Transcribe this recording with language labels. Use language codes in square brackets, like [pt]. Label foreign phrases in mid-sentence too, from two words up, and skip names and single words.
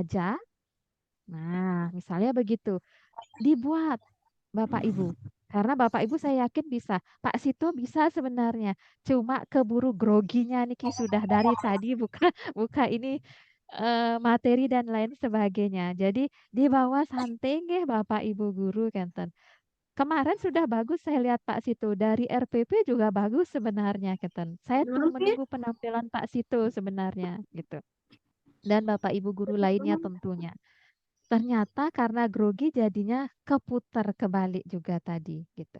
[id] Nah, misalnya begitu. Dibuat Bapak Ibu. Karena Bapak Ibu saya yakin bisa. Pak Sito bisa sebenarnya. Cuma keburu groginya niki sudah dari tadi buka buka ini materi dan lain sebagainya. Jadi dibawa santai nggih Bapak Ibu guru kenten. Kemarin sudah bagus saya lihat Pak Sito. Dari RPP juga bagus sebenarnya kenten. Saya tuh menunggu penampilan Pak Sito sebenarnya gitu. Dan Bapak Ibu guru lainnya tentunya. Ternyata karena grogi jadinya keputar kebalik juga tadi gitu.